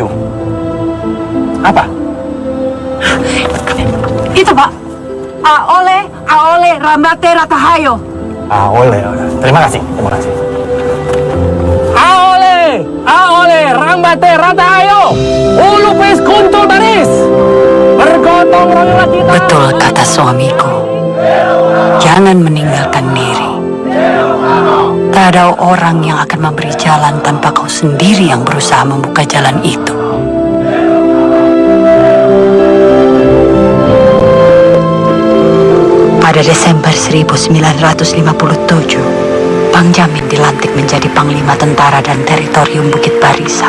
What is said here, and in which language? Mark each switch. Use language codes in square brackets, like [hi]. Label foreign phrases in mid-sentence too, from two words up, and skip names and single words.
[id] Apa? Itu Pak. Aole rambate ratahayo. Oleh. Terima kasih. Aole rambate ratahayo. Ulupis kuntul baris. Bergotong royonglah kita. Betul kata suamiku. Jangan meninggalkan diri. Tak ada orang yang akan memberi jalan tanpa kau sendiri yang berusaha membuka jalan itu. Pada Desember 1957, Bang Jamin dilantik menjadi Panglima Tentara dan Teritorium Bukit Barisan.